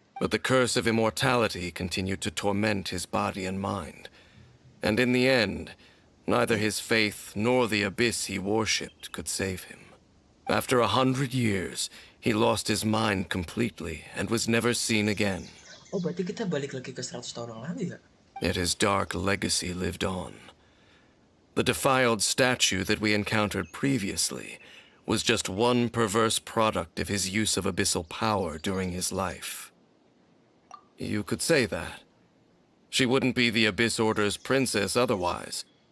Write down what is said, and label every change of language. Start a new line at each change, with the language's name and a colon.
English: But the curse of immortality continued to torment his body and mind. And in the end, neither his faith nor the Abyss he worshipped could save him. After 100 years, he lost his mind completely and was never seen again.
Indonesian: Oh, berarti kita balik lagi ke 100 tahun yang lalu ya?
English: Yet his dark legacy lived on. The defiled statue that we encountered previously was just one perverse product of his use of abyssal power during his life. You could say that. She wouldn't be the Abyss Order's princess otherwise.